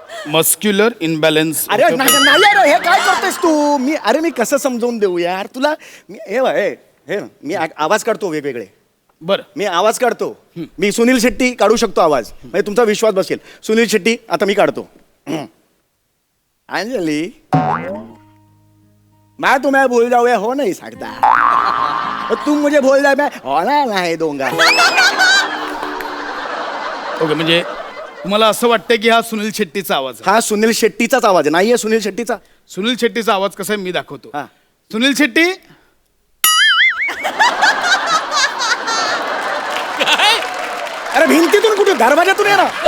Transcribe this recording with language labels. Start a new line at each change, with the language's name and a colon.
English: Muscular imbalance.
Marathi: अरे नाही अरे हे काय करतोयस तू? मी कसं समजावून देऊ यार तुला? मी हे मी आवाज काढतो वेगवेगळे. बरं. मी आवाज काढतो. मी सुनील शेट्टी काढू शकतो आवाज. म्हणजे तुमचा विश्वास बसेल. सुनील शेट्टी आता मी काढतो.
Hindi: अंजली मैं तुम्हें भूल जाऊँ हो नहीं सकता. तुम मुझे भूल जाए मैं होना नहीं दूंगा.
Marathi: ओके, म्हणजे तुम्हाला असं वाटतं की हा सुनील शेट्टीचा आवाज आहे? हा सुनील शेट्टीचाच आवाज आहे. नाहीये सुनील शेट्टीचा. सुनील शेट्टीचा आवाज कसा आहे मी दाखवतो. हा. सुनील शेट्टी. अरे भिंतीतून कुठे? दरवाजातून ये ना.